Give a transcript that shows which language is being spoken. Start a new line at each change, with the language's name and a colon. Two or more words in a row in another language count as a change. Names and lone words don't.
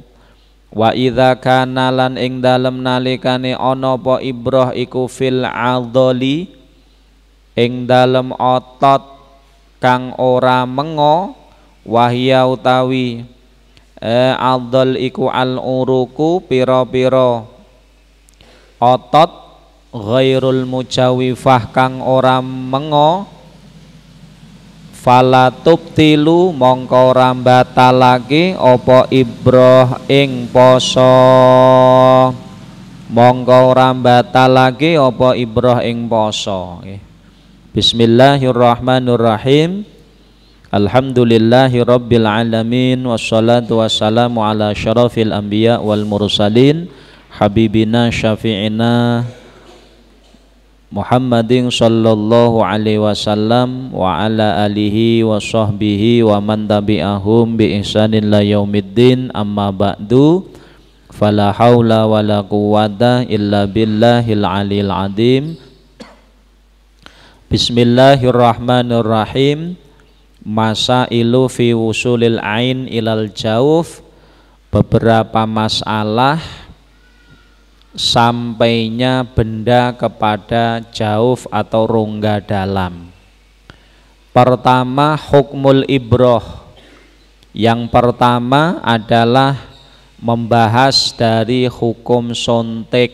Arabic: وإذا كان
Javanese: lan ing dalem nalikane ana apa ibrah iku
Arabic: في العضل
Javanese: ing dalem otot kang ora mengo wahia utawi adhal iku
Arabic: العروق
Javanese: pira-pira otot
Arabic: غير المجوفة
Javanese: kang ora mengo
Arabic: فلا تبطل
Javanese: mongko ora batalake apa ibrah ing poso mongko ora batalake apa ibrah ing poso.
Arabic: بسم الله الرحمن الرحيم. الحمد لله رب العالمين والصلاة والسلام على أشرف الأنبياء والمرسلين حبيبنا شفيعنا محمد صلى الله عليه وسلم وعلى آله وصحبه ومن تبعهم بإحسان إلى يوم الدين أما بعد فلا حول ولا قوة إلا بالله العلي العظيم. بسم الله الرحمن الرحيم. مسائل في وصول العين إلى الجوف,
Indonesian: beberapa masalah sampainya benda kepada jauf atau rongga dalam.
Arabic: Pertama, حكم الإبرة.
Indonesian: Yang pertama adalah membahas dari hukum sontek.